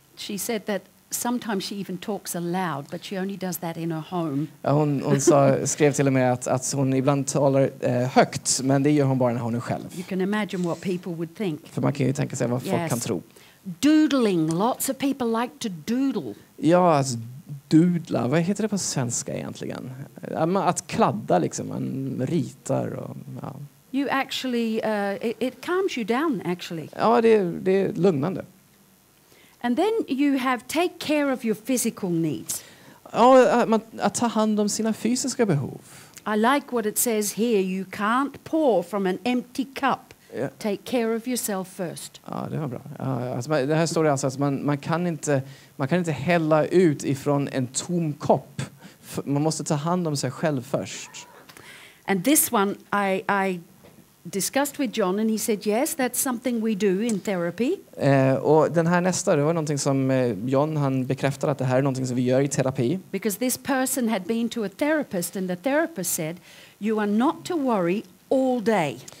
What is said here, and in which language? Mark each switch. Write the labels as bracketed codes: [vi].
[en] She said that sometimes she even talks aloud, but she only does that in her home. [sv] Ja, hon skrev till och med att hon ibland talar högt, men det gör hon bara när hon är själv. [en] You can imagine what people would think. [sv] För man kan ju tänka sig vad folk kan tro. [en] Doodling. Lots of people like to doodle. [sv] Ja, alltså, doodla. Vad heter det på svenska egentligen? Att kladda liksom. Man ritar och ja. [en] You actually, it calms you down actually. [sv] Ja, det är lugnande. [en] And then you have take care of your physical needs. [sv] Ja, att ta hand om sina fysiska behov. [en] I like what it says here. You can't pour from an empty cup. Yeah. Take care of yourself first. [sv] Ja, det var bra. Ja, alltså, det här står det alltså att man kan inte hälla ut ifrån en tom kopp. Man måste ta hand om sig själv först. [en] And this one I discussed with John and he said yes, that's something we do in therapy. [sv] Och den här nästa, det var någonting som John han bekräftade att det här är någonting som vi gör i terapi. [en] Because this person had been to a therapist and the therapist said you are not to worry all day.